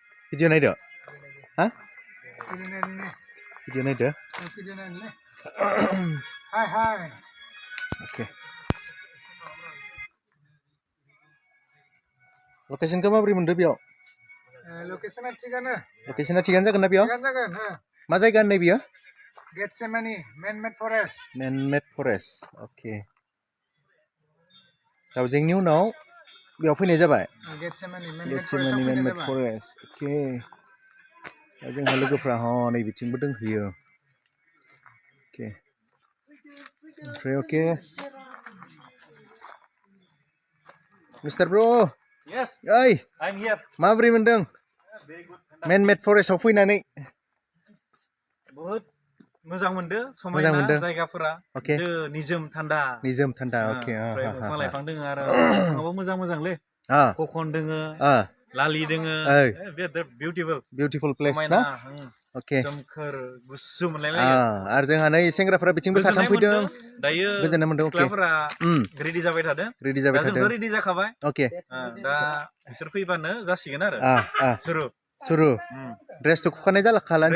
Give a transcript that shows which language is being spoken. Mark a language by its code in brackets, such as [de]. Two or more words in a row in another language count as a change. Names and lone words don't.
[brx] Video naikdo? Hah? Video naikdo? Video naikdo. Hai. Oke. Location kamu beri mende biau? Location थिगानो. Location थिगानो जागोन ना बियाव? थिगानो जागोन. मा जायगा होननाय बियो? [en] Getsemani, man-made forest. Man-made forest. Oke. [brx] दाउजेंनि उनाव बेयाव फैनाय जाबाय. [en] Getsemani, man-made forest. Oke. [brx] दा जोंहा लोगोफ्रा नै बिथिंबो दंहैयो. Oke. ओमफ्राय ओके. [en] Mr. Bro. Yes. Oi. I'm here. [brx] माबोरै मोनदों? [en] Very good. Man-made forest [brx] आव फैनानै. बहुत मोजां मोनदो समायना जायगाफोरा. ओके. निजोम थान्दा. निजोम थान्दा. ओके. ओमफ्राय दंफां लाइफां दोङो आरो दंफाङाबो मोजां-मोजांलै. ककन दोङो. लालि दोङो. [en] Beautiful [brx] place ना? ओके. सोमखोर गुसु मोनलायलायो. आरो जोंहा नै सेंग्राफोरा बिथिंबो साथाम फैदों. दायो गोजोननाय मोनदों. ओके. सिख्लाफोरा रेडि जाबाय थादों. जोंथ' रेडि जाखाबाय. ओके. दा बिसोर फैबानो जासिगोन आरो. सुरु. ड्रेसखौ खुखानाय जाला खालानसै.